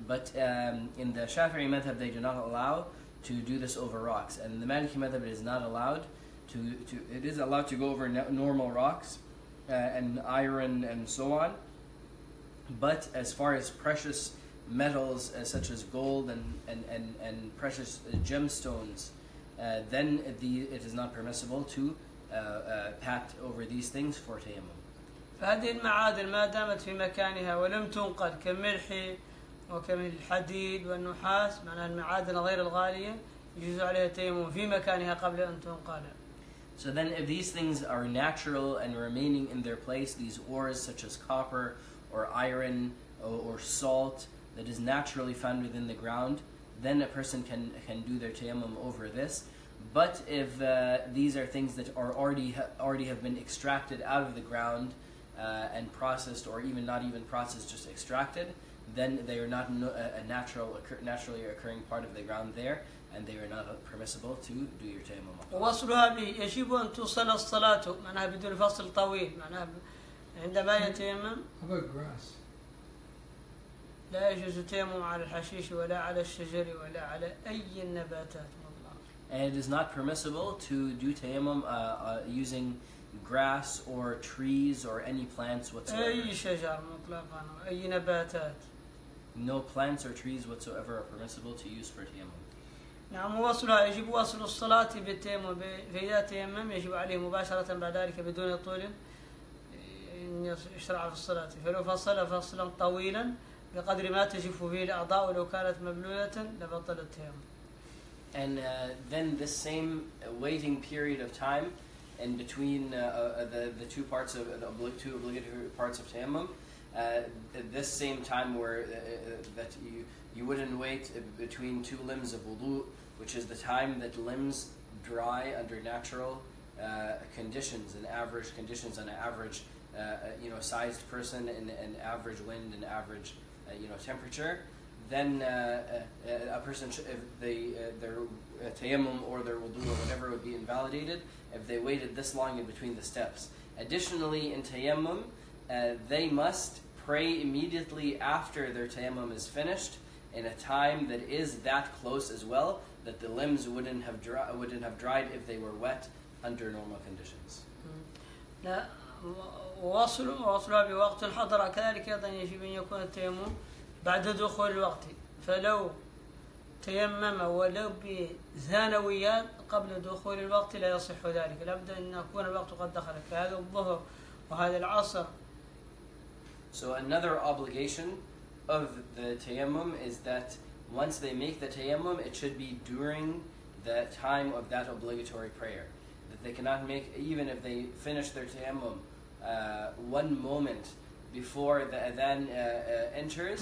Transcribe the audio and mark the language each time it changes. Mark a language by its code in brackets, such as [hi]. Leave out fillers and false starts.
[en] But in the Shafi'i madhab they do not allow to do this over rocks, and the Maliki madhab it is not allowed it is allowed to go over normal rocks and iron and so on. But as far as precious metals such as gold and precious gemstones, then it is not permissible to pat over these things for tayammum. [ar] فهذه المعادن ما دامت في مكانها ولم تنقل كالملح وكالحديد والنحاس، معناها المعادن غير الغالية يجوز عليها التيمم في مكانها قبل أن تنقل. [en] So then if these things are natural and remaining in their place, these ores such as copper or iron or salt that is naturally found within the ground, then a person can do their tayammum over this. But if these are things that are already have been extracted out of the ground and processed, or even not even processed, just extracted, then they are not a naturally occurring part of the ground there, and they are not permissible to do your tayammum. [ar] ووصلها به يجب أن توصل الصلاة معناها بدون فصل طويل، معناها عندما يتيمم. [en] How about grass? [ar] لا يجوز التيمم على الحشيش ولا على الشجر ولا على أي النباتات. [en] And it is not permissible to do tayammum using grass or trees or any plants whatsoever. [ar] أي شجر مطلقا أي نباتات. [en] No plants or trees whatsoever are permissible to use for tayammum. [ar] نعم ووصلها يجب وصل الصلاة بالتيمم، فإذا تيمم يجب عليه مباشرة بعد ذلك بدون طول أن يشرع في الصلاة، فلو فصل فصلا طويلا بقدر ما تجف فيه الأعضاء ولو كانت مبلولة لبطل التيمم. [en] And then this same waiting period of time in between the two parts of the two obligatory parts of tayammum, this same time where that you wouldn't wait between two limbs of wudu, which is the time that limbs dry under natural conditions and average conditions on an average sized person and average wind and average temperature. Then a person, if their tayammum or their wudu or whatever would be invalidated if they waited this long in between the steps. Additionally, in tayammum, they must pray immediately after their tayammum is finished in a time that is that close as well, that the limbs wouldn't have dried if they were wet under normal conditions. [ar] لا ووصلها بوقت الحضر كذلك أيضا يجب أن يكون التيمم بعد دخول الوقت، فلو تيمم ولو بثانويات قبل دخول الوقت لا يصح ذلك، لابد أن يكون الوقت قد دخل، فهذا الظهر وهذا العصر. [en] So another obligation of the tayammum is that once they make the tayammum, it should be during the time of that obligatory prayer. That they cannot make, even if they finish their tayammum 1 moment before the adhan enters,